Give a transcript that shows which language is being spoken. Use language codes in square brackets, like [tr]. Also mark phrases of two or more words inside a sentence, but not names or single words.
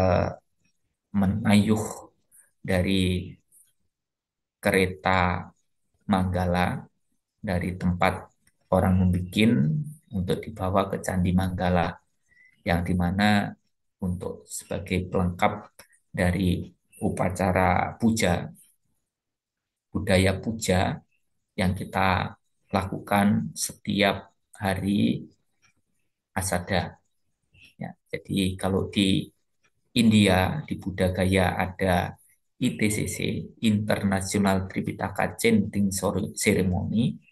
[id] mengayuh dari kereta Manggala dari tempat orang membikin untuk dibawa ke Candi Manggala, yang dimana untuk sebagai pelengkap dari upacara puja, budaya puja yang kita lakukan setiap hari Asada. Ya, jadi kalau di India, di Buddha Gaya ada ITCC, [en] International Tripitaka Chanting Ceremony.